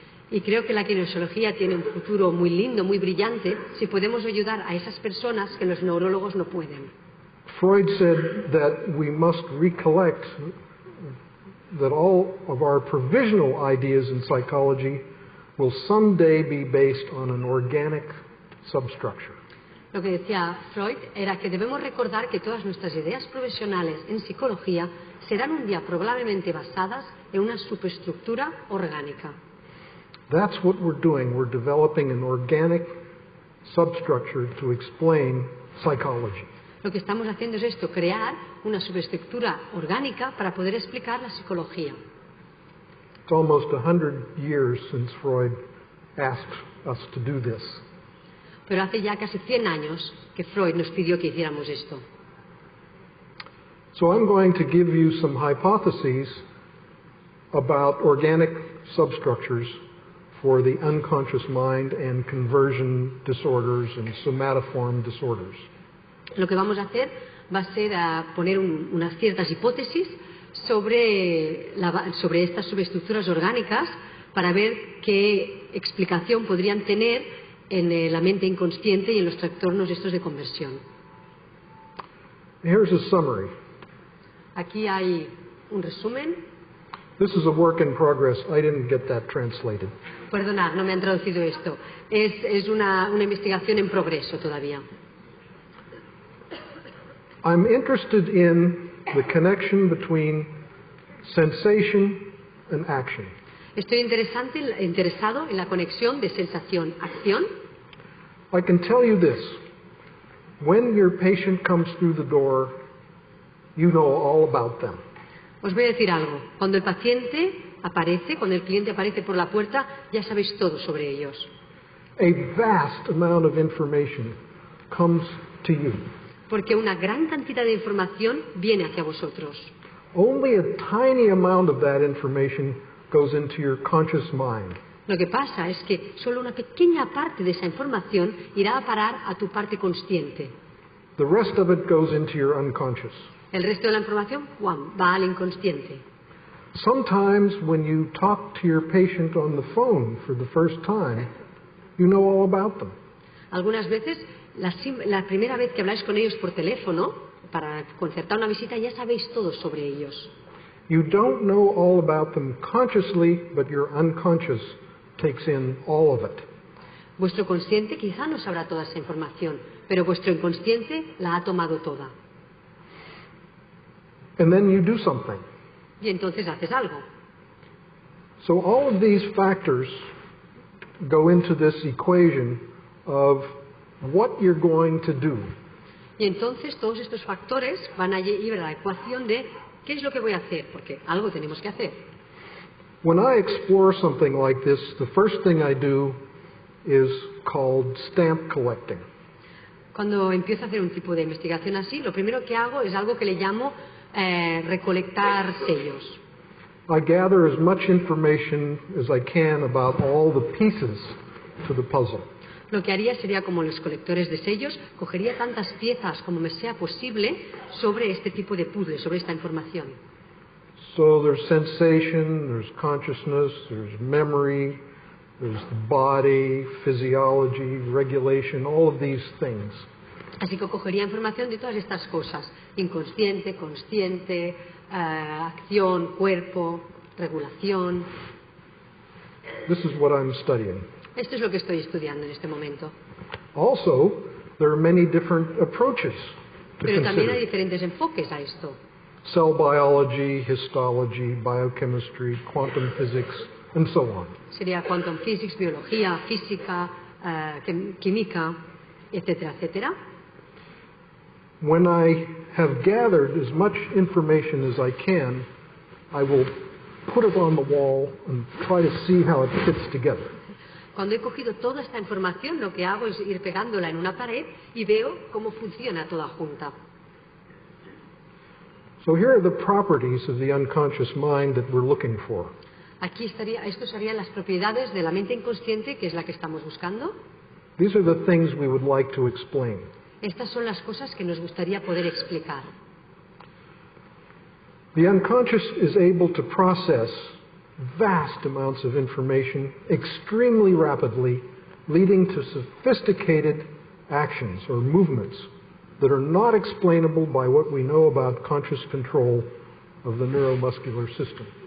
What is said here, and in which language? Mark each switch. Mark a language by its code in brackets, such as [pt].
[es] Y creo que la kinesiología tiene un futuro muy lindo, muy brillante, si podemos ayudar a esas personas que los neurólogos no pueden. [en] Freud said that we must recollect that all of our provisional ideas in psychology will someday be based on an organic substructure. [es] Lo que decía Freud era que debemos recordar que todas nuestras ideas profesionales en psicología serán un día probablemente basadas en una superestructura orgánica. [en] That's what we're doing. We're developing an organic substructure to explain psychology. [es] Lo que estamos haciendo es esto, crear una superestructura orgánica para poder explicar la psicología. [en] It's almost 100 years since Freud asked us to do this. [es] Pero hace ya casi 100 años que Freud nos pidió que hiciéramos esto. [en] So I'm going to give you some hypotheses about organic substructures for the unconscious mind and conversion disorders and somatoform disorders. [es] Lo que vamos a hacer va a ser poner unas ciertas hipótesis sobre estas subestructuras orgánicas para ver qué explicación podrían tener en la mente inconsciente y en los trastornos estos de conversión. [en] Here's a summary. [es] Aquí hay un resumen. [en] This is a work in progress. I didn't get that translated. [es] Perdonad, no me han traducido esto. Es una investigación en progreso todavía. [en] I'm interested in the connection between sensation and action. [es] Estoy interesado en la conexión de sensación-acción. [en] I can tell you this. When your patient comes through the door, you know all about them. [es] Os voy a decir algo. Cuando el cliente aparece por la puerta, ya sabéis todo sobre ellos. [en] A vast amount of information comes to you. [es] Porque una gran cantidad de información viene hacia vosotros. [en] Only a tiny amount of that information goes into your conscious mind. [es] Lo que pasa es que solo una pequeña parte de esa información irá a parar a tu parte consciente. [en] The rest of it goes into your unconscious. [es] El resto de la información va al inconsciente. [en] Sometimes when you talk to your patient on the phone for the first time, you know all about them. [es] Algunas veces, la primera vez que habláis con ellos por teléfono, para concertar una visita, ya sabéis todo sobre ellos. [en] You don't know all about them consciously, but your unconscious takes in all of it. [es] Vuestro consciente quizá no sabrá toda esa información, pero vuestro inconsciente la ha tomado toda. [en] And then you do something. [es] Y entonces haces algo. [en] So all of these factors go into this equation of what you're going to do. [es] Y entonces todos estos factores van a ir a la ecuación de qué es lo que voy a hacer, porque algo tenemos que hacer. [en] When I explore something like this, the first thing I do is called stamp collecting. [es] Cuando empiezo a hacer un tipo de investigación así, lo primero que hago es algo que le llamo recolectar sellos. [en] I gather as much information as I can about all the pieces to the puzzle. [es] Lo que haría sería como los colectores de sellos, cogería tantas piezas como me sea posible sobre este tipo de puzzle, sobre esta información. [en] So there's sensation, there's consciousness, there's memory, there's the body, physiology, regulation, all of these things. [es] Así que cogería información de todas estas cosas, inconsciente, consciente, acción, cuerpo, regulación. [en] This is what I'm studying. [es] Esto es lo que estoy estudiando en este momento. [en] Also, there are many different approaches to [es] Pero también hay diferentes enfoques a esto. [en] Cell biology, histology, biochemistry, quantum physics, and so on. [es] Sería [en] quantum physics, [es] biología, física, química, etcétera, etcétera. [en] When I have gathered as much information as I can, I will put it on the wall and try to see how it fits together. [es] Cuando he cogido toda esta información, lo que hago es ir pegándola en una pared y veo cómo funciona toda junta. [en] So here are the properties of the unconscious mind that we're looking for. [es] Aquí estos serían las propiedades de la mente inconsciente, que es la que estamos buscando. [en] These are the things we would like to explain. [es] Estas son las cosas que nos gustaría poder explicar. [en] The unconscious is able to process vast amounts of information extremely rapidly, leading to sophisticated actions or movements that are not explainable by what we know about conscious control of the neuromuscular system.